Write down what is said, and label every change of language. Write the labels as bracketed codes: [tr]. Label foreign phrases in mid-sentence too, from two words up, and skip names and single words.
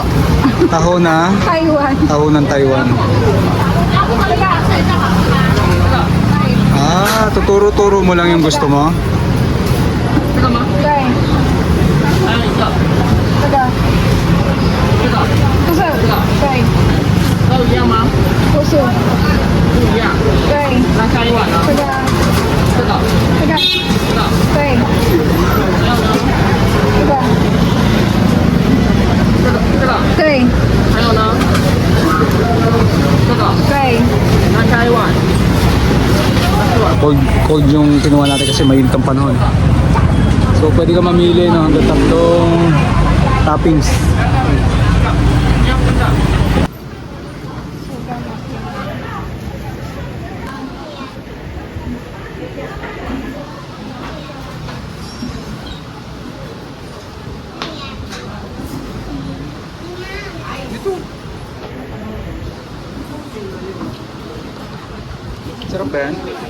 [tl] Taho na? Taiwan. Taho ng Taiwan. Ah, tuturo-turo mo lang yung gusto mo? Okay. Taga. Puso. Okay. [zh] 都一样吗？ [tl] Puso. [zh] 不一样。 [tl] Okay. [zh] 那下一碗呢？ [tl] Taga. [zh] 这个， [tl] Taga. [zh] 这个， [tl] Okay. [zh] 还有呢？ [tl] Taga. [zh] 这个， [tl] Okay. [zh] 还有呢？这个， [tl] Okay. [zh] 那下一碗。 [tl] Cold yung kinuha natin kasi mainit ang panahon. So pwede ka mamili no, hanggang 3 toppings. Sarap ba yan?